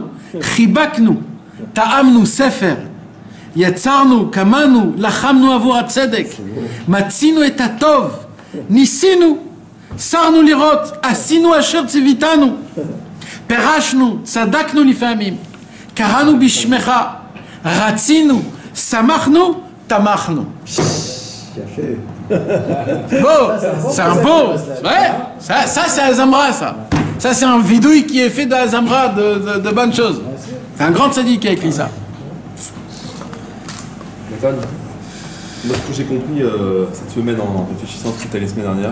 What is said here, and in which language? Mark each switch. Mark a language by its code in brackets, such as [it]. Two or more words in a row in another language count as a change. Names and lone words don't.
[he] חיבקנו, טעמנו ספר, יצרנו, קמנו, לחמנו עבור הצדק, מצאנו את הטוב, ניסינו, סרנו לראות, עשינו אשר ציויתנו, פירשנו, צדקנו לפעמים, קראנו בשמך, רצינו, שמחנו, תמכנו. [fr] Beau, c'est un beau. Ouais, ça c'est Azamra, ça. Ça c'est un vidouille qui est fait d'Azamra, de bonnes choses. C'est un grand tzaddik qui a écrit ça. Nathan, moi ce que j'ai compris cette semaine en réfléchissant à ce que tu as les semaines dernières.